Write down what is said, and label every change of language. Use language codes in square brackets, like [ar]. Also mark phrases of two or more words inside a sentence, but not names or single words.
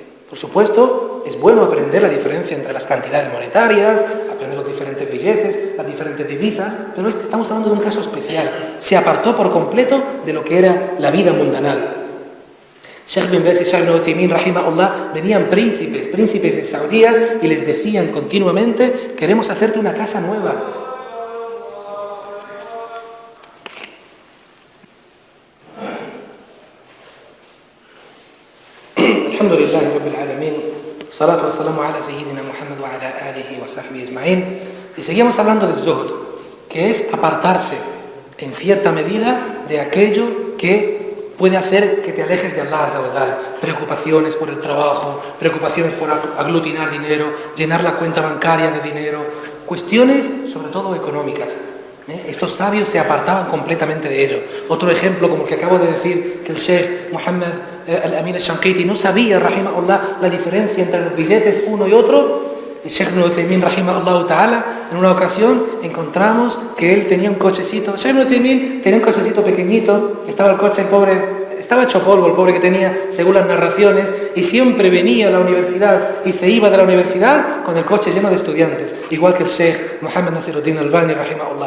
[es] Por supuesto, es bueno aprender la diferencia entre las cantidades monetarias, aprender los diferentes billetes, las diferentes divisas, pero estamos hablando de un caso especial. Se apartó por completo de lo que era la vida mundanal. Sheikh bin Baz y Sheikh Ibn Uthaymin, rahimahullah, venían príncipes de Saudía y les decían continuamente, queremos hacerte una casa nueva. [ar] الحمد لله رب العالمين، الصلاة والسلام على سيدنا محمد وعلى آله وصحبه أجمعين. [es] Y seguimos hablando del zuhud, que es apartarse en cierta medida de aquello que puede hacer que te alejes de Allah [ar] عز وجل. [es] Preocupaciones por el trabajo, preocupaciones por aglutinar dinero, llenar la cuenta bancaria de dinero, cuestiones sobre todo económicas. Estos sabios se apartaban completamente de ello. Otro ejemplo, como el que acabo de decir, que el Sheikh Muhammad al-Amin al-Shanqiti no sabía, rahimahullah, la diferencia entre los billetes uno y otro. El Sheikh Ibn Uthaymin, [ar] رحمه الله تعالى, [es] en una ocasión encontramos que él tenía un cochecito. Sheikh Ibn Uthaymin tenía un cochecito pequeñito, estaba el coche, el pobre, estaba hecho polvo el pobre que tenía, según las narraciones, y siempre venía a la universidad y se iba de la universidad con el coche lleno de estudiantes, igual que el Sheikh Muhammad Nasiruddin Albani, rahimahullah.